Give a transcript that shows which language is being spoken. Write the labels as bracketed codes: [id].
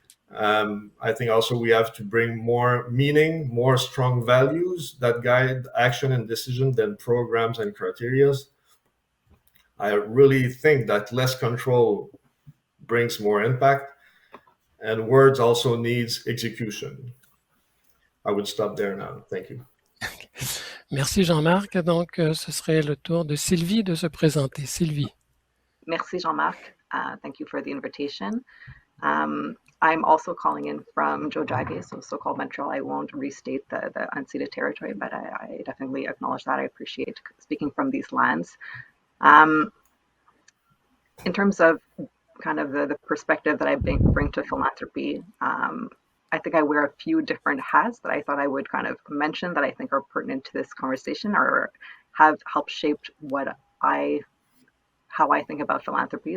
[en] I think also we have to bring more meaning, more strong values that guide action and decision than programs and criteria. I really think that less control brings more impact, and words also needs execution. I would stop there now. Thank you. [fr] Merci Jean-Marc. Donc, ce serait le tour de Sylvie de se présenter. Sylvie. Merci [en] Jean-Marc. Thank you for the invitation. I'm also calling in from Jojage, so so-called Montreal. I won't restate the unceded territory, but I definitely acknowledge that. I appreciate speaking from these lands. In terms of kind of the perspective that I bring to philanthropy, I think I wear a few different hats that I thought I would kind of mention that I think are pertinent to this conversation or have helped shape how I think about philanthropy.